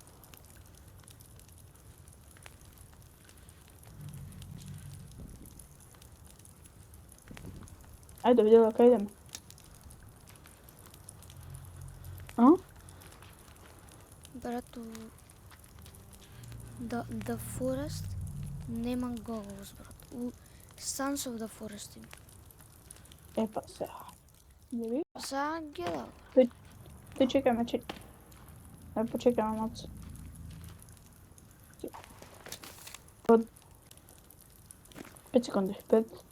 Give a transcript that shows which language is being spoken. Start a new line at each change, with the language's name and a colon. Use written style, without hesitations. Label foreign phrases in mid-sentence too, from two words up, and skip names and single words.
Macedonian: Ајде, видела, кај идеме? Брато, the forest нема goggles, брат. У Sons of the Forest има. Епа сега. Не ви? Сега гледа. Ти чекаме, Ај почекаме малце. Од 5 секунди, 5.